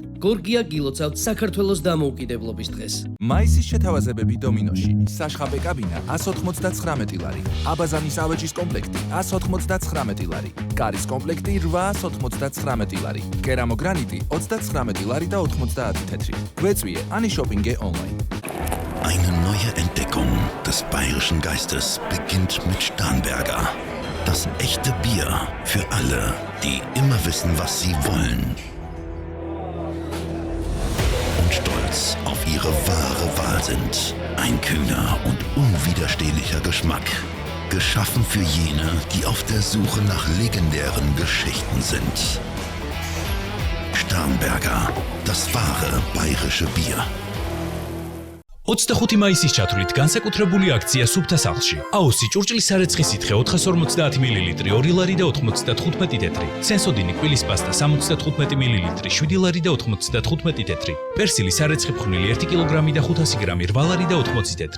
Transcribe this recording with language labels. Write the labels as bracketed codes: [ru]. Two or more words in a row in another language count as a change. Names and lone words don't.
[ka] გორგია გილოცავთ საქართველოს დამოუკიდებლობის დღეს. მაისის შეთავაზებები დომინოში, საშხაბე კაბინა 199 ლარი, აბაზანის ავეჯის კომპლექტი 199 ლარი, კარის კომპლექტი 899 ლარი, კერამოგრანიტი 29 ლარი და 90 თეთრი. Გვეწვიე AnyShopping online. [de] Eine neue Entdeckung des bayerischen Geistes beginnt mit Starnberger. Das echte Bier für alle, die immer wissen, was sie wollen. Und stolz auf ihre wahre Wahl sind. Ein kühner und unwiderstehlicher Geschmack. Geschaffen für jene, die auf der Suche nach legendären Geschichten sind. Starnberger, das wahre bayerische Bier. [ka] 25 მაისის ჩათვლით განსაკუთრებული აქცია სუფთა სახლში. აოსი ჭურჭლის სარეცხი სითხე 450 მლ 2 ლარი და 95 თეთრი. სენსოდინი კვილის პასტა 75 მლ 7 ლარი და 95 თეთრი. პერსილი სარეცხი ფხვნილი 1 კილოგრამი და 500 გრამი 8 ლარი და 80 თეთრი.